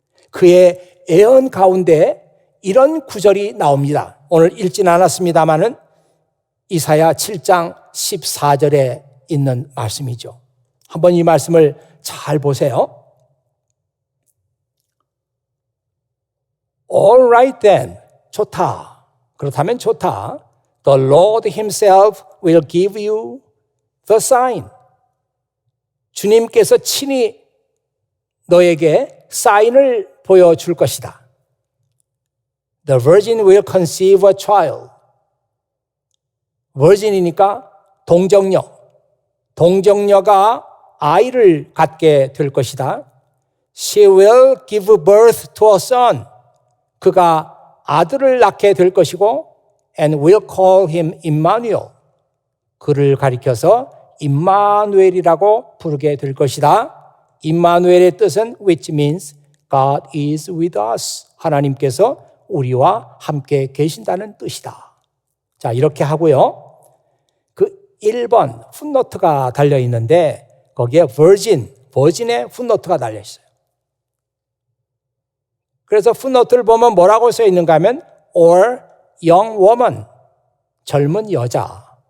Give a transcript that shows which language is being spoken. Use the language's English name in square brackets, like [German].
[Korean] 그의 예언 가운데 이런 구절이 나옵니다. 오늘 읽진 않았습니다마는 이사야 7장 14절에 있는 말씀이죠. 한번 이 말씀을 잘 보세요. [English] All right then. [Korean] 좋다. 그렇다면 좋다. [English] The Lord himself will give you the sign. [Korean] 주님께서 친히 너에게 사인을 보여줄 것이다. [English] The virgin will conceive a child. [Korean] virgin이니까 동정녀. 동정녀가 아이를 갖게 될 것이다. [English] She will give birth to a son. [Korean] 그가 아들을 낳게 될 것이고 [English] and will call him Emmanuel. [Korean] 그를 가리켜서 임마누엘이라고 부르게 될 것이다. 임마누엘의 뜻은 [English] which means God is with us. [Korean] 하나님께서 우리와 함께 계신다는 뜻이다. 자, 이렇게 하고요. 그 1번 풋노트가 달려 있는데 거기에 virgin의 풋노트가 달려 있어요. 그래서 풋노트를 보면 뭐라고 써 있는가 하면 [English] or young woman, [Korean] 젊은 여자.